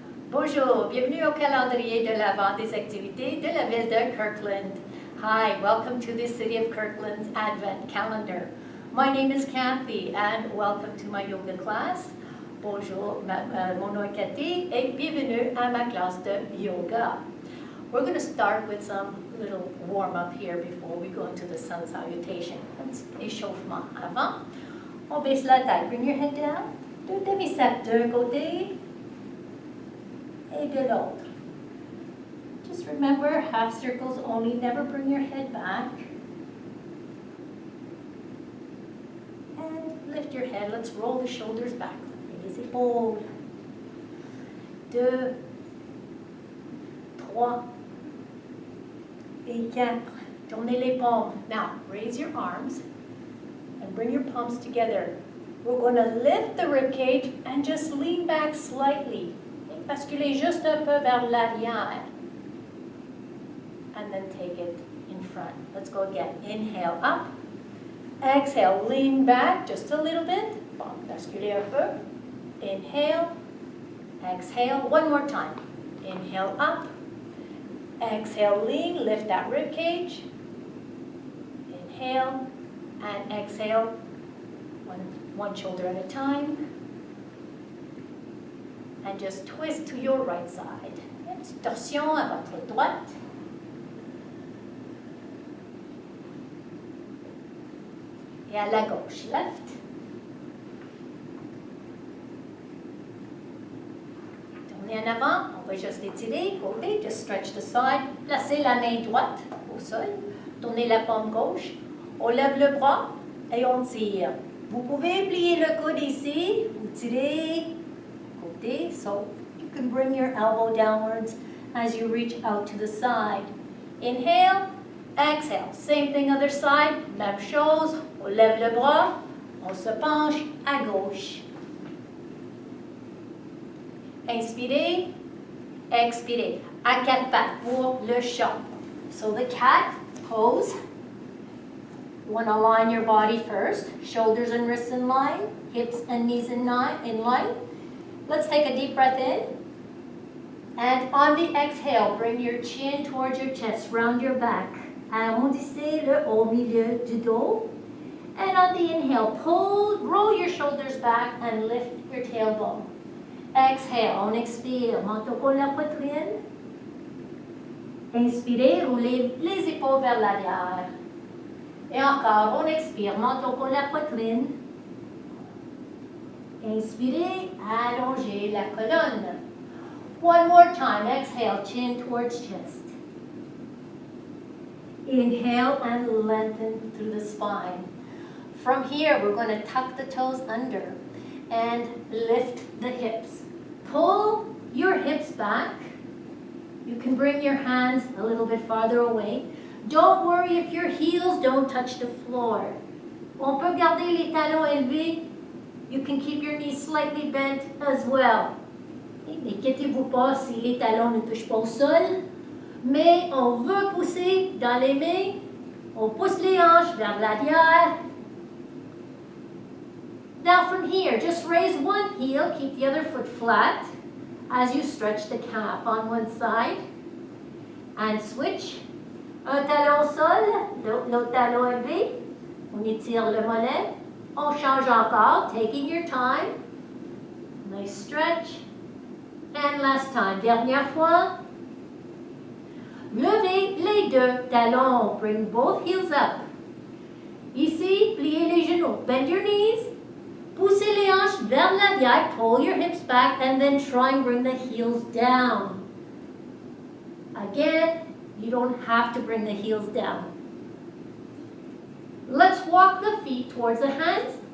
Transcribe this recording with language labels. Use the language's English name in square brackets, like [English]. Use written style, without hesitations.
[French] Bonjour, bienvenue au calendrier de l'Avent des activités de la ville de Kirkland. [English] Hi, welcome to the City of Kirkland's Advent calendar. My name is Kathy and welcome to my yoga class. [French] Bonjour, mon nom est Cathy et bienvenue à ma classe de yoga. [English] We're going to start with some little warm-up here before we go into the sun salutation. [French] Échauffement avant. On baisse la tête. [English] Bring your head down. [French] Deux demi-cercles d'un côté et de l'autre. [English] Just remember, half circles only. Never bring your head back. And lift your head. Let's roll the shoulders back. [French] Les épaules. 2, 3 et 4. Tournez les paumes. [English] Now, raise your arms and bring your palms together. We're going to lift the rib cage and just lean back slightly. [French] Basculez juste un peu vers l'arrière. [English] And then take it in front. Let's go again. Inhale up. Exhale, lean back just a little bit. [French] Bon, basculez un peu. [English] Inhale. Exhale. One more time. Inhale up. Exhale, lean. Lift that rib cage. Inhale and exhale. One shoulder at a time. And just twist to your right side. [French] Torsion à votre droite. Et à la gauche, left. Tournez en avant, on va juste étirer, côté, [English] just stretch the side. [French] Placez la main droite au sol. Tournez la paume gauche. On lève le bras et on tire. Vous pouvez plier le coude ici, vous tirez. [English] So you can bring your elbow downwards as you reach out to the side. Inhale, exhale. Same thing other side, [French] même chose. On lève le bras, on se penche à gauche. Inspirez, expirez. À quatre pattes pour le chat. [English] So the cat pose. You want to align your body first. Shoulders and wrists in line, hips and knees in line. Let's take a deep breath in. And on the exhale, bring your chin towards your chest, round your back. [French] Arrondissez le au milieu du dos. [English] And on the inhale, roll your shoulders back and lift your tailbone. [French] Exhale, on expire, menton contre la poitrine. Inspirez, roulez les épaules vers l'arrière. Et encore, on expire, menton contre la poitrine. Inspirez, allongez la colonne. [English] One more time. Exhale, chin towards chest. Inhale and lengthen through the spine. From here, we're going to tuck the toes under and lift the hips. Pull your hips back. You can bring your hands a little bit farther away. Don't worry if your heels don't touch the floor. [French] On peut garder les talons élevés. [English] You can keep your knees slightly bent as well. [French] N'inquiétez-vous pas si les talons ne touchent pas au sol, mais on veut pousser dans les mains. On pousse les hanches vers l'arrière. [English] Now from here, just raise one heel, keep the other foot flat as you stretch the calf on one side. And switch. [French] Un talon au sol, l'autre talon élevé. On étire le mollet. On change encore, [English] taking your time. Nice stretch. And last time. [French] Dernière fois. Levez les deux talons. [English] Bring both heels up. [French] Ici, pliez les genoux. [English] Bend your knees. [French] Poussez les hanches vers l'arrière. [English] Pull your hips back and then try and bring the heels down. Again, you don't have to bring the heels down. Let's walk the feet towards the hands.